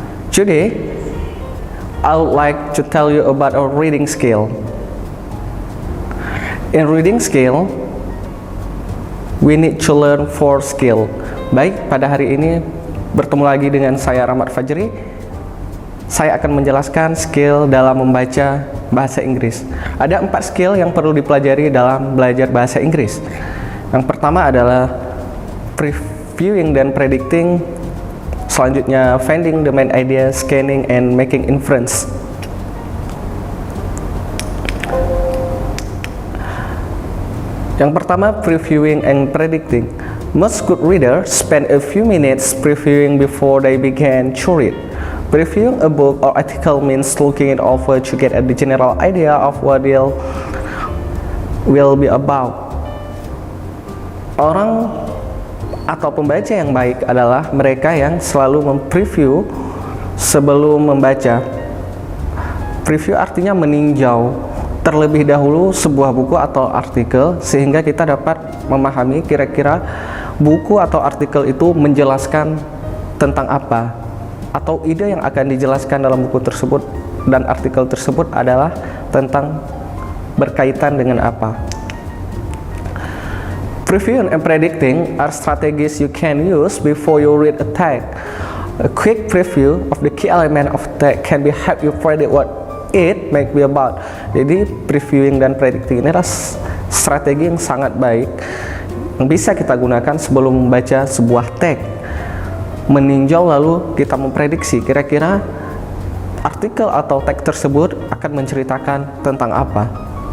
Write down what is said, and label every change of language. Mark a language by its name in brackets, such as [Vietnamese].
[English] Today, I would like to tell you about our reading skill. In reading skill, we need to learn 4 skill. [Indonesian] Baik, pada hari ini bertemu lagi dengan saya Rahmat Fajri. Saya akan menjelaskan skill dalam membaca bahasa Inggris. Ada 4 skill yang perlu dipelajari dalam belajar bahasa Inggris. Yang pertama adalah previewing dan predicting. Selanjutnya [English] finding the main idea, scanning and making inference. Yang pertama, previewing and predicting. Most good readers spend a few minutes previewing before they begin to read. Previewing a book or article means looking it over to get a general idea of what it will be about. [Indonesian] Orang atau pembaca yang baik adalah mereka yang selalu mempreview sebelum membaca. Preview artinya meninjau terlebih dahulu sebuah buku atau artikel sehingga kita dapat memahami kira-kira buku atau artikel itu menjelaskan tentang apa, atau ide yang akan dijelaskan dalam buku tersebut dan artikel tersebut adalah tentang berkaitan dengan apa. [English] Previewing and predicting are strategies you can use before you read a text. A quick preview of the key element of text can be help you predict what it might be about. [Indonesian] Jadi previewing dan predicting ini adalah strategi yang sangat baik yang bisa kita gunakan sebelum membaca sebuah teks. Meninjau lalu kita memprediksi kira-kira artikel atau teks tersebut akan menceritakan tentang apa.